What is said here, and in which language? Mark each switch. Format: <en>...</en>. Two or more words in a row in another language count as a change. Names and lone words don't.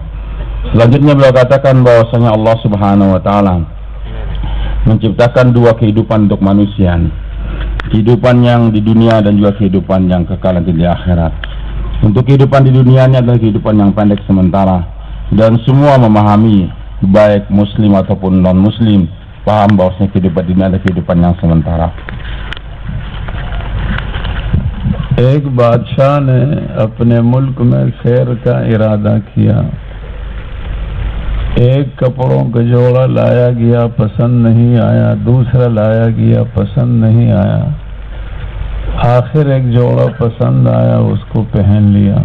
<id>Selanjutnya beliau katakan bahwasanya Allah</id> <ar>سبحانه وتعالى</ar> <id>menciptakan dua kehidupan untuk manusia, kehidupan yang di dunia dan juga kehidupan yang kekal nanti di akhirat. Untuk kehidupan di dunianya adalah kehidupan yang pendek sementara, dan semua memahami, baik muslim ataupun non muslim, paham bahwasanya kehidupan dunia adalah kehidupan yang sementara.</id> <ur>ایک بادشاہ نے اپنے ملک میں سیر کا ارادہ کیا. ایک کپڑوں کا جوڑا لایا گیا، پسند نہیں آیا. دوسرا لایا گیا، پسند نہیں آیا۔ آخر ایک جوڑا پسند آیا، اس کو پہن لیا.</ur>